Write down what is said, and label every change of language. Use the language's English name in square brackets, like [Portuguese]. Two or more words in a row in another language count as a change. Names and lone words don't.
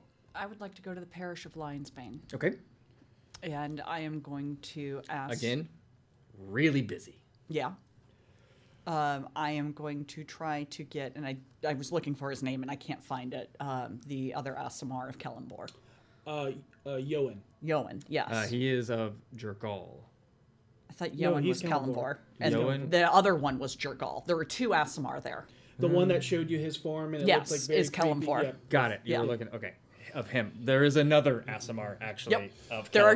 [English] I would like to go to the parish of Lionsbane. Okay. And I am going to ask... Again, really busy. Yeah. I am going to try to get, and I was looking for his name and I can't find it, the other Aasimar of Kellenborg. Yoan. Yoan, yes. He is of Jergal. I thought Yoan was Kellenborg. And Yoan? the other one was Jergal. There were two Aasimar there. The one that showed you his form and it Yes, looks like very is Kellenborg. creepy. Got it. You were looking, okay. Of him. There is another Aasimar, actually. Yep. Of There are